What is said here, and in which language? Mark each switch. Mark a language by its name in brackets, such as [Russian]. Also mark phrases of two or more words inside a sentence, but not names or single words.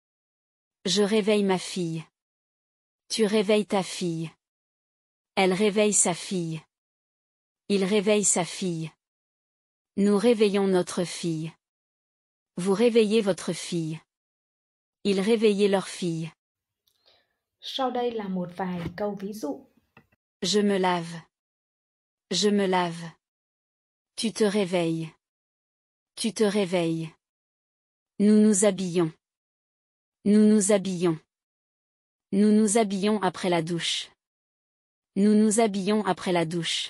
[French] Je réveille ma fille. Tu réveilles ta fille. Elle réveille sa fille. Il réveille sa fille. Nous réveillons notre fille. Vous réveillez votre fille. Ils réveillaient leur fille. [Vietnamese] Sau đây là một vài câu ví dụ. [French] Je me lave. Je me lave. Tu te réveilles. Tu te réveilles. Nous nous habillons. Nous nous habillons. Nous nous habillons après la douche. Nous nous habillons après la douche.